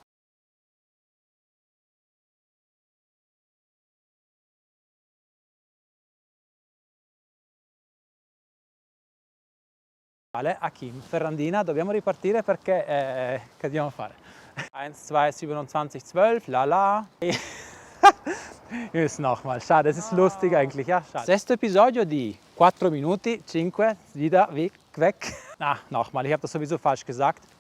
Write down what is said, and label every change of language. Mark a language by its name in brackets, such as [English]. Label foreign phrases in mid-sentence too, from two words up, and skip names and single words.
[Italian] Achim Ferrandina, dobbiamo ripartire perché che dobbiamo fare? 1, 2, 27, 12, la. [German] Ist nochmal, schade, es ist lustig eigentlich, ja, schade. [Italian] Sesto episodio di 4 minuti, 5, [German] wieder, weg. Ah, nochmal, ich habe das sowieso falsch gesagt.